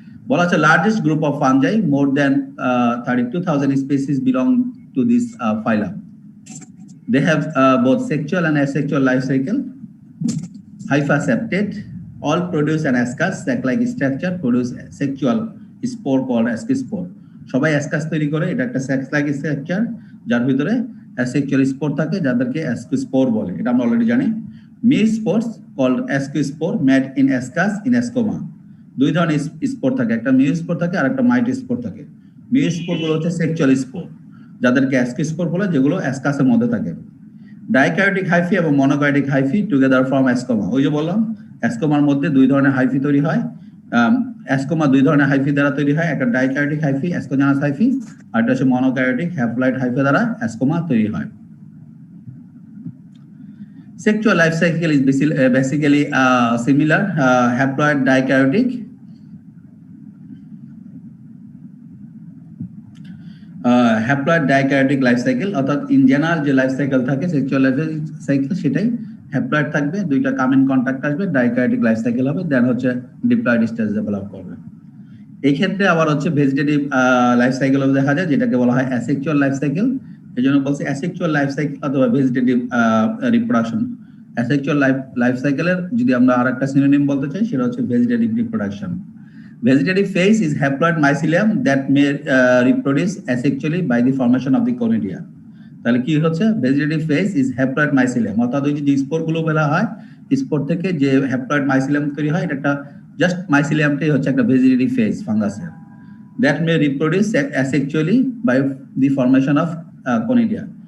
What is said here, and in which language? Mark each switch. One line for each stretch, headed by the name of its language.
Bangla: বলা আছে
English: Largest group of fungi, more than 32,000 species belong to this phylum. They have both sexual and asexual life cycle. Hyphaseptate, all produce an ascus, sac-like structure, produce sexual spore called ascospore.
Bangla: সবাই ascus তৈরি করে, এটা একটা sac-like structure যার ভিতরে asexual spore থাকে, যাদেরকে ascospore বলে, এটা আমরা অলরেডি জানি।
English: Male spores called ascospore made in ascus in ascoma.
Bangla: দুই ধরনের স্পোর থাকে, একটা মিউ স্পোর থাকে আর একটা মাইট স্পোর থাকে। মিউ স্পোর গুলো হচ্ছে সেক্সুয়াল স্পোর, যাদেরকে অ্যাস্কি স্পোর বলে, যেগুলো অ্যাসকাসের মধ্যে থাকে।
English: Dikaryotic hyphae এবং monokaryotic hyphae together form ascoma.
Bangla: ওই যে বললাম অ্যাসকোমার মধ্যে দুই ধরনের হাইফি তৈরি হয়। অ্যাসকোমা দুই ধরনের হাইফি দ্বারা তৈরি হয়, একটা ডাইক্যারিওটিক হাইফি অ্যাসকোজানাস হাইফি, আর একটা হচ্ছে মনোক্যারিওটিক হ্যাপ্লয়েড হাইফি দ্বারা অ্যাসকোমা তৈরি হয়।
English: Sexual life cycle is basically similar, haploid dikaryotic.
Bangla: Haploid ডাইক্যারিওটিক life cycle, অর্থাৎ ইন জেনারেল যে লাইফ সাইকেল থাকে সেক্সুয়াল লাইফ সাইকেল, সেটাই হ্যাপ্লয়েড থাকবে, দুইটা কামিং কন্টাক্ট আসবে, ডাইক্যারিওটিক লাইফ সাইকেল হবে, দেন হচ্ছে ডিপ্লয়েড স্টেজ ডেভেলপ করবে। এই ক্ষেত্রে আবার হচ্ছে ভেজিটেটিভ লাইফ সাইকেল দেখা যায়, যেটাকে বলা হয় অ্যাসেক্সুয়াল লাইফ সাইকেল। এই জন্য বলছি অ্যাসেক্সুয়াল লাইফ সাইকেল অথবা ভেজিটেটিভ রিপ্রোডাকশন। অ্যাসেক্সুয়াল লাইফ সাইকেলের যদি আমরা আরেকটা সিনোনিম বলতে চাই, সেটা হচ্ছে vegetative reproduction.
English: Vegetative phase is haploid mycelium that may reproduce asexually by the formation of the conidia.
Bangla: তাহলে কি হচ্ছে,
English: vegetative phase is haploid mycelium,
Bangla: অর্থাৎ ওই যে স্পোর গুলো বেলা হয়, স্পোর থেকে যে হ্যাপ্লয়েড মাইসিলিয়াম তৈরি হয়, এটা একটা জাস্ট মাইসিলিয়ামটাই হচ্ছে একটা vegetative phase ফাঙ্গাসের,
English: That may reproduce asexually by the formation of conidia.